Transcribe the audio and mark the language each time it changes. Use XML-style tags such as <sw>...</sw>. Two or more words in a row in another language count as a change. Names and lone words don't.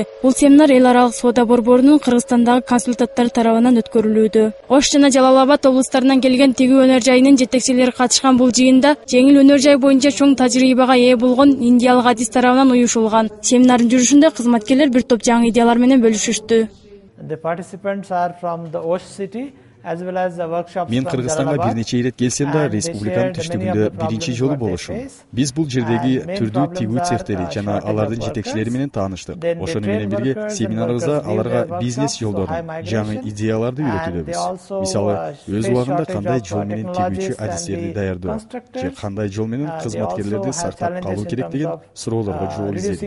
<ky>Бул семинар эл аралык соода борборунун Кыргызстандагы консультанттары тарабынан өткөрүлүүдө. Ош жана Жалал Абад облустарынан келген тигүү өнөр жайынын жетекчилери катышкан бул жыйында жеңил өнөр жай боюнча чоң тажрыйбага ээ болгон индиялык адис тарабынан уюшулган. Семинардын жүрүшүндө кызматкерлер бир топ жаңы идеялар менен бөлүшүштү.</ky> <en>The participants are from the Osh city as well as the workshops.</en> <ky>Мен Кыргызстанга бир нече ирет келсем да, республиканын түштүгүндө биринчи жолу болушум. Биз бул жердеги түрдүү тигүү цехтери жана алардын жетекчилери менен тааныштык. Ошону менен бирге семинарыбызда аларга бизнес жолдорун, жаңы идеяларды үйрөтүүдөбүз. Мисалы, өз убагында кандай жол менен тигүүчү адистерди даярдоо же кандай жол менен кызматкерлерди сактап калуу керек деген суроолорго жооп издедик.</ky>